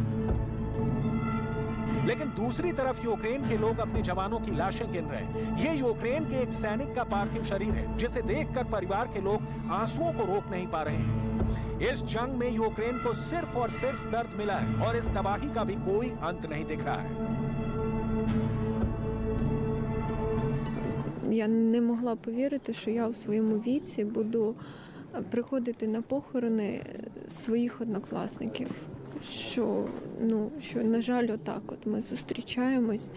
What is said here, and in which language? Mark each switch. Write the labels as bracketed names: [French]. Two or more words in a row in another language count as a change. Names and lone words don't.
[Hindi] लेकिन दूसरी तरफ यूक्रेन के लोग अपने जवानों की लाशें गिन रहे हैं। ये यूक्रेन के एक सैनिक का पार्थिव शरीर है जिसे देखकर परिवार के लोग आंसुओं को रोक नहीं पा रहे हैं। इस जंग में यूक्रेन को सिर्फ और सिर्फ दर्द मिला है और इस तबाही का भी कोई अंत नहीं दिख रहा है। [Ukrainian] Я не могла повірити, що я у своєму віці буду приходити на похорони своїх однокласників. Що, на жаль, отак от ми зустрічаємось.